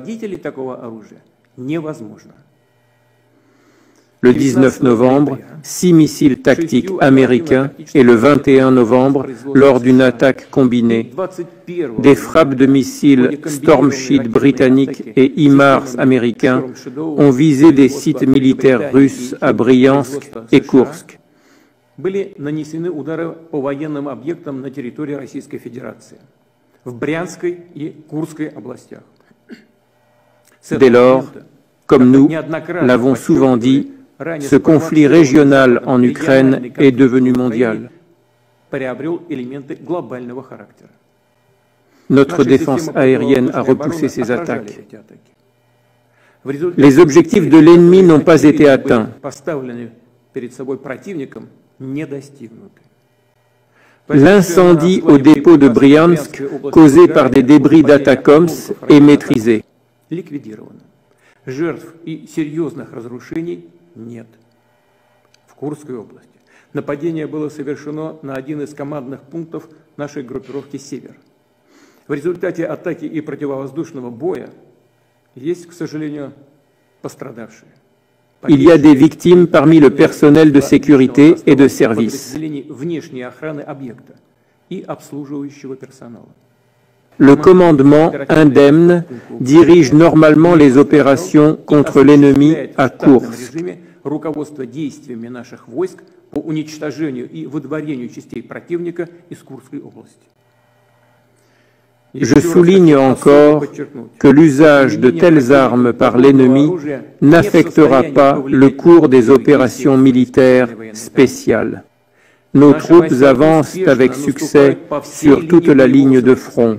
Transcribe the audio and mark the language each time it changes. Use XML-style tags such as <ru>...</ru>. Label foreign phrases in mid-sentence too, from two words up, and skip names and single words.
<fr>Le 19 novembre, 6 missiles tactiques américains et le 21 novembre, lors d'une attaque combinée, des frappes de missiles Storm Shadow britanniques et HIMARS américains ont visé des sites militaires russes à Bryansk et Koursk.</fr> <ru>были нанесены удары по военным объектам на территории Российской Федерации, в Брянской и Курской областях.</ru> <fr>Dès lors, comme nous l'avons souvent dit, ce conflit régional en Ukraine est devenu mondial. Notre défense aérienne a repoussé ces attaques. Les objectifs de l'ennemi n'ont pas été atteints. L'incendie au dépôt de Bryansk, causé par des débris d'Atacoms, est maîtrisé.</fr> <ru>Жертв и серьезных разрушений нет. В Курской области нападение было совершено на один из командных пунктов нашей группировки «Север». В результате атаки и противовоздушного боя есть, к сожалению, пострадавшие.</ru> <fr>Il y a des victimes parmi le personnel de sécurité et de service.</fr> <ru>Внешней охраны объекта и обслуживающего персонала.</ru> <fr>Le commandement indemne dirige normalement les opérations contre l'ennemi à Koursk.</fr> <ru>Руководство действиями наших войск по уничтожению и выдворению частей противника из Курской области.</ru> <fr>Je souligne encore que l'usage de telles armes par l'ennemi n'affectera pas le cours des opérations militaires spéciales. Nos troupes avancent avec succès sur toute la ligne de front.</fr>